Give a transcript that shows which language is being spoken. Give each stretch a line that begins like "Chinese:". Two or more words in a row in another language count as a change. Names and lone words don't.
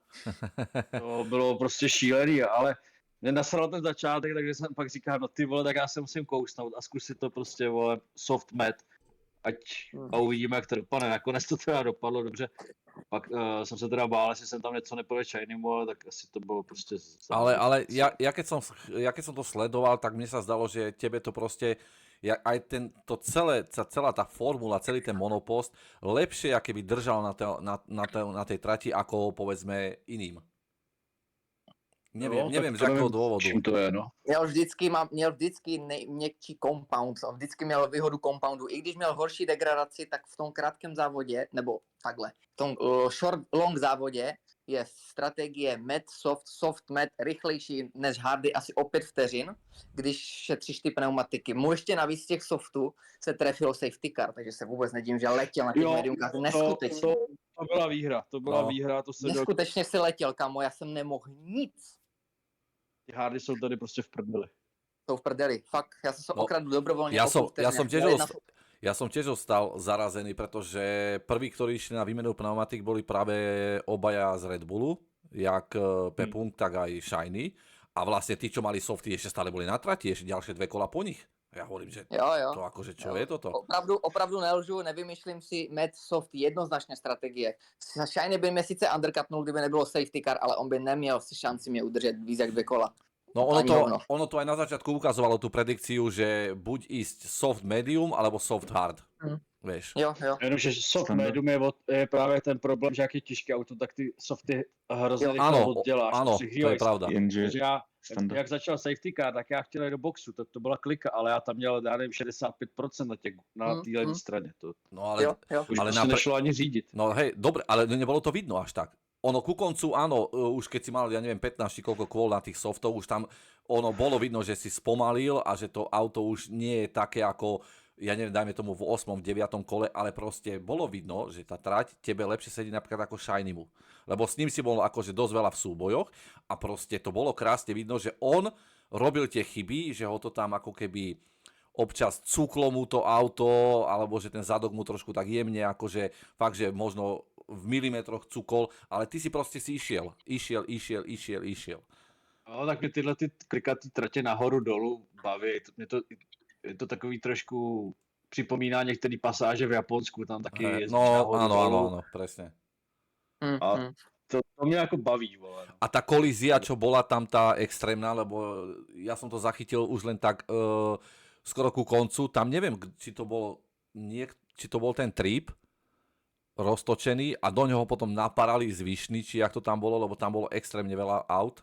Czech: To bylo prostě šílený, ale mě nasral ten začátek, takže jsem pak říkal, no ty vole, tak já se musím kousnout a zkusit to prostě, vole,
English: soft mat,
Czech: a uvidíme, jak to dopadne. Nakonec to teda dopadlo dobře. Pak jsem se teda bál, jestli jsem tam něco nepovedl Shinymu, ale tak asi to bylo prostě...
Slovak: Ale ja keď som to sledoval, tak mne sa zdalo, že tebe to proste, aj celá tá formula, celý ten monopost, lepšie, aké by držal na tej trati, ako povedzme iným. neviem z
Czech: tak to
Slovak: jakého
Czech: nevím,
Slovak: dôvodu.
Czech: čím to je, no. Měl vždycky měkčí compound, vždycky měl výhodu compoundu. I když měl horší degradaci, tak v tom krátkém závodě, nebo takhle, v tom
English: short long
Czech: závodě je strategie med,
English: soft med
Czech: rychlejší než hardy asi o 5 vteřin, když šetříš ty pneumatiky. Mu ještě navíc z těch softů se trefilo
English: safety car,
Czech: takže se vůbec nedím, že letěl na těch mediumkách neskutečně. To byla výhra, to se Neskutečně si letěl, kamo, já jsem nemohl nic. Ty hardy jsou tady prostě v prdeli. Jsou v prdeli, fakt, já jsem se okradl dobrovolně.
Slovak: Ja som tiež ostal zarazený, pretože prví, ktorí išli na výmenu pneumatik, boli práve obaja z Red Bullu, jak Pepung, tak aj Shiny. A vlastne tí, čo mali softy, ešte stále boli na trati, ešte ďalšie 2 kola po nich. Ja hovorím, že to akože čo je toto?
Czech: Opravdu nelžu, nevymýšlím si
English: med soft
Czech: jednoznačně strategie. Shiny by mě sice undercutnul, kdyby nebylo
English: safety car,
Czech: ale on by neměl si šanci mě udržet víc jak 2 kola.
Slovak: No ono to aj na začiatku ukazovalo tú predikciu, že buď ísť
English: soft medium,
Slovak: alebo
English: soft hard.
Slovak: Vieš.
Czech: Jo. Jenomže
English: soft medium
Czech: je právě ten problém, že jak je těžké auto, tak ty softy hrozně rychle odděláš.
Slovak: Áno, to je pravda.
Czech: Protože jak začal
English: safety car,
Czech: tak já chtěl jít do boxu, tak to byla klika, ale já tam měl, já nevím, 65% na té levné straně. No ale nešlo ani řídit.
Slovak: No hej, dobre, ale nebolo to vidno až tak. Ono ku koncu, áno, už keď si mal, ja neviem, 15 či koľko kvôl na tých softov, už tam ono bolo vidno, že si spomalil a že to auto už nie je také ako, ja neviem, dajme tomu v 8., v 9. kole, ale proste bolo vidno, že tá trať tebe lepšie sedí napríklad ako Shinymu. Lebo s ním si bol akože dosť veľa v súbojoch a proste to bolo krásne vidno, že on robil tie chyby, že ho to tam ako keby občas cuklo mu to auto, alebo že ten zadok mu trošku tak jemne, akože fakt, že možno v milimetroch cukol, ale ty si proste si išiel.
Czech: No, tak mě tyhle ty klikatý tratě nahoru dolů baví. Je to takový trošku připomíná některé pasáže v Japonsku, tam taky jezdíš nahoru dolů.
Slovak: Áno, presne.
Czech: A to mě jako baví, vole.
Slovak: A tá kolízia, čo bola tam tá extrémna, lebo ja som to zachytil už len tak skoro ku koncu, tam neviem, či to bol ten trip roztočený a do neho potom naparali zvyšný, či jak to tam bolo, lebo tam bolo extrémne veľa aut.